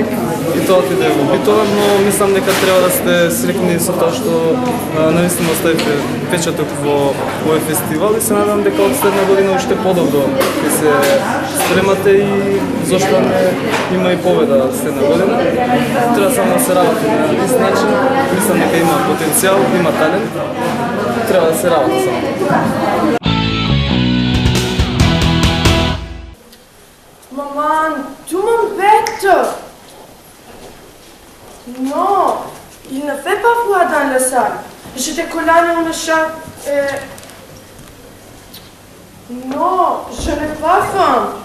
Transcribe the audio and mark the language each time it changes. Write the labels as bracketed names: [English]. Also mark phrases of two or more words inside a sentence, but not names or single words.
[Macedonian] И тоа отиде во Битола, но мислам дека треба да сте среќни со тоа што навистина оставите печаток во овој фестивал и се надам дека од следна година уште подобро ќе се спремате и зошто не има и победа следна година. Треба само да се работи на ист начин, мислам дека има потенцијал, има талент, треба да се работи само. [French] Maman, tu m'embêtes. Non, il ne fait pas froid dans la salle. J'étais collée dans le chat et... Non, je n'ai pas faim.